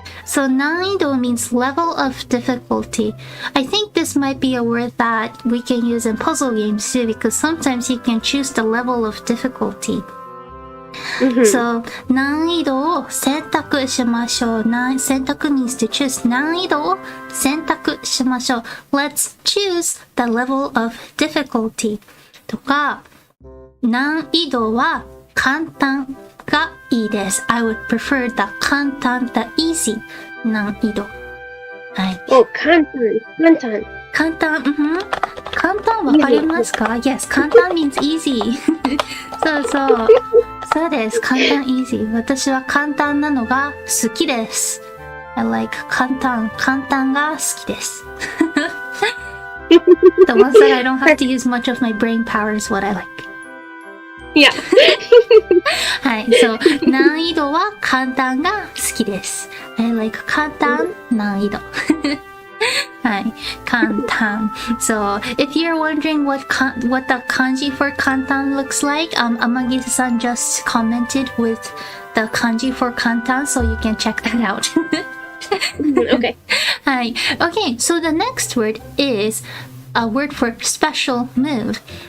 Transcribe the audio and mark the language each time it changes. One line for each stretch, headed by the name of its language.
English: So nanido means level of difficulty. I think this might be a word that we can use in puzzle games too because sometimes you can choose the level of difficulty.
Japanese: So 難易度を選択しましょう。
English: 選択 means to choose.
Japanese: 難易度を選択しましょう。
English: Let's choose the level of difficulty.
Japanese: とか、難易度は簡単がいいです。
English: I would prefer the 簡単 the easy 難易度。はい。
Japanese: Oh, 簡単。簡単、簡単わかりますか？
English: Yes, 簡単 means easy.
Japanese: そうです。簡単 easy. 私は簡単なのが好きです。 I like 簡単が好きです。
English: The ones that I don't have to use much of my brain power is what I like. Yeah.
Japanese: はい、そう、難易度は簡単が好きです。
English: I like 簡単難易度。
Japanese: はい、簡単。
English: So, if you're wondering what the kanji for 簡単 looks like, Amagisa-san just commented with the kanji for 簡単, so you can check that out. Okay.
Japanese: はい。
English: Okay, so the next word is a word for special mood.